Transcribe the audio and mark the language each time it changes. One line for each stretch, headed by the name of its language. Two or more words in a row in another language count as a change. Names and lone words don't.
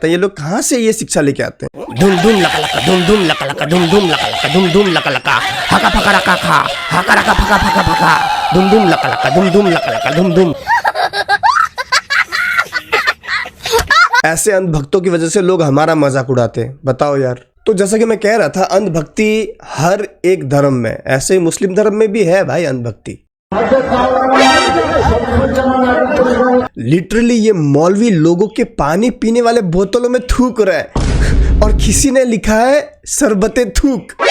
Hindi: ये लोग कहाँ से ये शिक्षा लेके आते हैं? धुम धुम लका लका, धुम धुम लका लका, धुम धुम लका लका, धुम धुम लका लका, हका फका रका खा, हका रका फका फका फका, धुम धुम लका लका, धुम धुम लका लका, धुम धुम। ऐसे अंधभक्तों की वजह से लोग हमारा मजाक उड़ाते हैं, बताओ यार। तो जैसा कि मैं कह रहा था, अंधभक्ति हर एक धर्म में, ऐसे ही मुस्लिम धर्म में भी है भाई अंधभक्ति। लिटरली ये मौलवी लोगों के पानी पीने वाले बोतलों में थूक रहा है और किसी ने लिखा है शरबते थूक।